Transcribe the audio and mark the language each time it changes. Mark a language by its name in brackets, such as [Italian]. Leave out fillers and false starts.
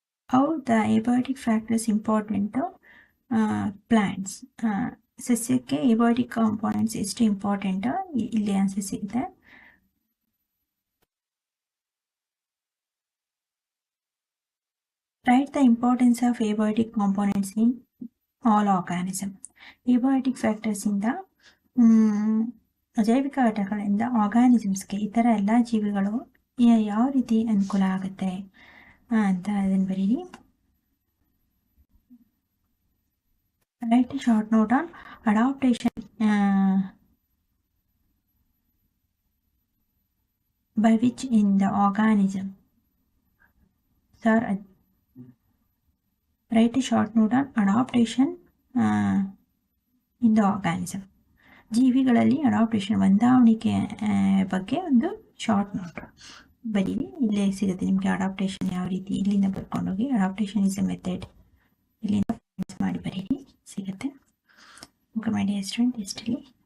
[English] How the abiotic factors important plants. [Kannada] ಸಸ್ಯಕ್ಕೆ ಎಬಯೋಟಿಕ್ components ಎಷ್ಟು important ಇಲ್ಲಿ ಆನ್ಸರ್ ಸಿಗುತ್ತೆ. [English] Write the importance of abiotic components in all organisms. [Kannada] Abiotic factors ಇಂದ ಜೈವಿಕ ಘಟಕಗಳಿಂದ ಆರ್ಗಾನಿಸಮ್ಸ್ಗೆ, ಇತರ ಎಲ್ಲ ಜೀವಿಗಳು ಯಾವ ರೀತಿ ಅನುಕೂಲ ಆಗುತ್ತೆ ಅಂತ ಅದನ್ನು ಬರೀರಿ. [English] Write a short note on adaptation by which in the organism. Sir, write a short note on adaptation in the organism. [Kannada] ಜೀವಿಗಳಲ್ಲಿ ಅಡಾಪ್ಟೇಷನ್, ಹೊಂದಾವಣಿಕೆ ಬಗ್ಗೆ ಒಂದು ಶಾರ್ಟ್ ನೋಟ್ ಬರೀರಿ. ಇಲ್ಲೇ ಸಿಗುತ್ತೆ ನಿಮಗೆ ಅಡಾಪ್ಟೇಷನ್ ಯಾವ ರೀತಿ. ಇಲ್ಲಿಂದ ಬರ್ಕೊಂಡೋಗಿ [English] adaptation is a method, [Kannada] ಇಲ್ಲಿಂದ ಮಾಡಿ ಬರೀರಿ, ಸಿಗುತ್ತೆ. [English] okay my dear student, [Kannada] ಇಷ್ಟರಲ್ಲಿ